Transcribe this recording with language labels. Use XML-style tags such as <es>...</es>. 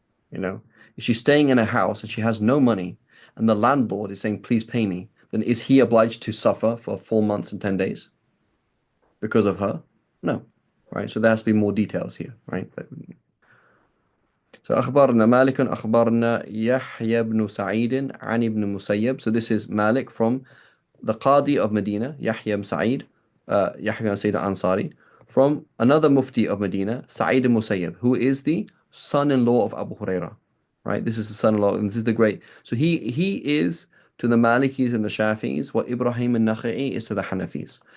<en>You know, if she's staying in a house and she has no money, and the landlord is saying, "Please pay me," then is he obliged to suffer for 4 months and 10 days because of her? No, right? So there has to be more details here, right? So</en> <ar>أخبرنا مالك أخبرنا يحيى بن سعيد عن ابن مسيب.</ar> <en>So this is Malik from the Qadi of Medina, Yahya ibn Sa'id, Yahya ibn Sa'id al-Ansari, from another Mufti of Medina, Sa'id al-Musayyib, who is the son-in-law of Abu Huraira, right? This is the son-in-law, and this is the great. So he is to the Malikis and the Shafi'is what Ibrahim al-Nakha'i is to the Hanafis.</en>